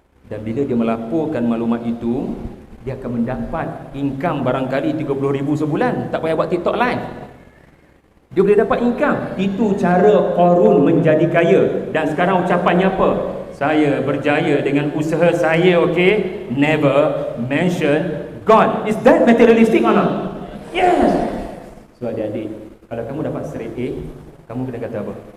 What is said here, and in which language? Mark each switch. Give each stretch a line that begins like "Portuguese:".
Malay: Dan bila dia melaporkan maklumat itu, dia akan mendapat income barangkali 30,000 sebulan. Tak payah buat TikTok live, dia boleh dapat income. Itu cara Qarun menjadi kaya. Dan sekarang ucapannya apa? Saya berjaya dengan usaha saya, okay?
English: Never mention God. Is that materialistic or not? Yes.
Malay: So adik-adik, kalau kamu dapat straight A, kamu kena kata apa?